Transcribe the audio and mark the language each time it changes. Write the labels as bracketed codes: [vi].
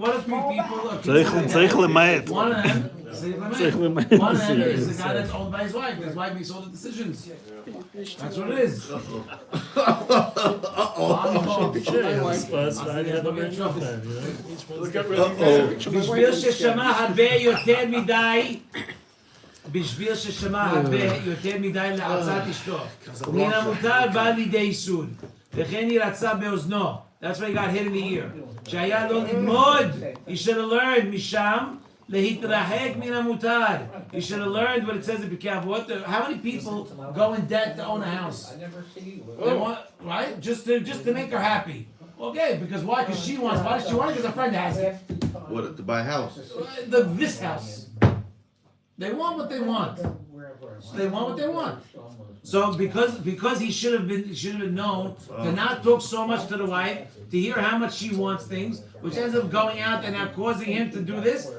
[en] What if 3 people? [he] צריך למעט. [en] One of them. [he] צריך למעט. [en] One of them is the guy that's owned by his wife. His wife makes all the decisions. That's what it is. Spurs fan, yeah, the Man U fan, you know? Look at Rebbe. [he] בשביל ששמע הרבה יותר מדי, בשביל ששמע הרבה יותר מדי לעצת אשתו, מן המותר בא לידי ייסוד, וכן ירצה באוזנו. [en] That's why he got hit in the ear. [he] שהיה לו ללמוד, [en] he should have learned [he] משם, להתרחק מן המותר. [en] He should have learned what it says in Pirkei Avot. How many people go in debt to own a house? They want, right? Just to make her happy. Okay, because why? Because she wants. Why does she want it? Because a friend has it. What, to buy a house? This house. They want what they want. So they want what they want. So because he should have been known to not talk so much to the wife, to hear how much she wants things, which ends up going out and now causing him to do this.